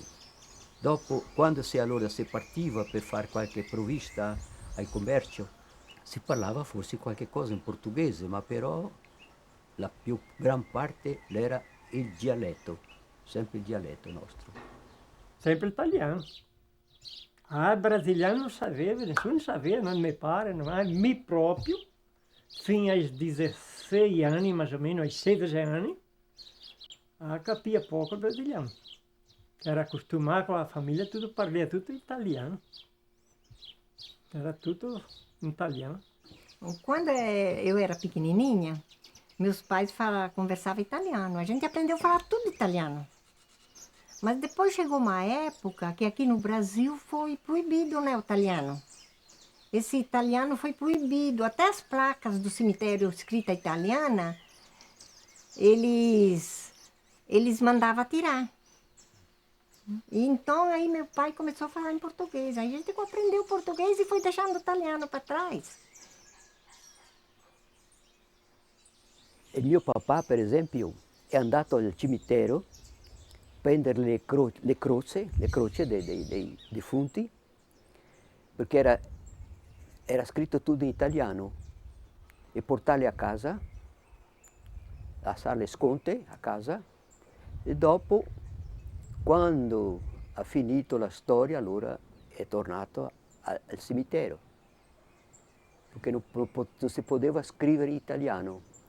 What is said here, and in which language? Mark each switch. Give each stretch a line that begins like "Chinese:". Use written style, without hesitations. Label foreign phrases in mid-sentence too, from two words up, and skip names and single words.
Italian: Dopo, quando allora si partiva per fare qualche provvista al commercio, si parlava forse qualche cosa in portoghese, ma però la più gran parte era il dialetto, sempre il dialetto nostro. Sempre italiano. Ah, brasiliano non sapeva, nessuno sapeva, non mi pare, me proprio, fino ai 16 anni,
Portuguese: mais ou menos,
Italian: ai 16 anni, capia poco il brasiliano. Era acostumato con la famiglia, tutto parlava tutto italiano. Era tutto in italiano.
Portuguese: Quando eu era pequenininha, meus pais conversavam italiano, a gente aprendeu a falar tudo italiano. Mas depois chegou uma época que aqui no Brasil foi proibido, né, o italiano. Esse italiano foi proibido, até as placas do cemitério escrita italiana, eles mandavam tirar. E então aí meu pai começou a falar em português, aí a gente aprendeu português e foi deixando o italiano para trás.
Italian: Il mio papà, per esempio, è andato al cimitero a prendere le croci dei defunti, perché era scritto tutto in italiano, e portarle a casa, lasciare le sconte a casa, e dopo, quando ha finito la storia, allora è tornato al cimitero, perché non si poteva scrivere in italiano.